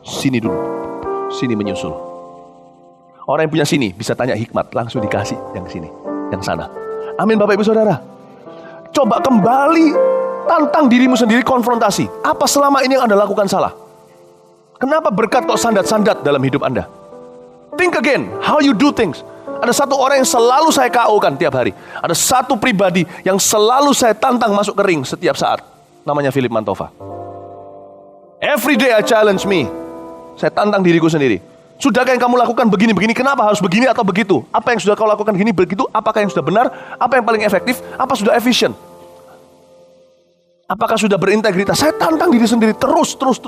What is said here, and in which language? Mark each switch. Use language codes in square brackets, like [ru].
[id] Sini dulu, sini menyusul. Orang yang punya sini bisa tanya hikmat, langsung dikasih yang sini, yang sana. Amin Bapak Ibu Saudara. Coba kembali, tantang dirimu sendiri, konfrontasi. Apa selama ini yang Anda lakukan salah? Kenapa berkat kok sandat-sandat dalam hidup Anda? [en] Think again, how you do things. [id] Ada satu orang yang selalu saya KO-kan tiap hari. Ada satu pribadi yang selalu saya tantang masuk ke ring setiap saat. Namanya Philip Mantova. [en] Every day I challenge me. [id] Saya tantang diriku sendiri. Sudahkah yang kamu lakukan begini-begini? Kenapa harus begini atau begitu? Apa yang sudah kau lakukan gini begitu? Apakah yang sudah benar? Apa yang paling efektif? Apa sudah efisien? Apakah sudah berintegritas? Saya tantang diri sendiri terus.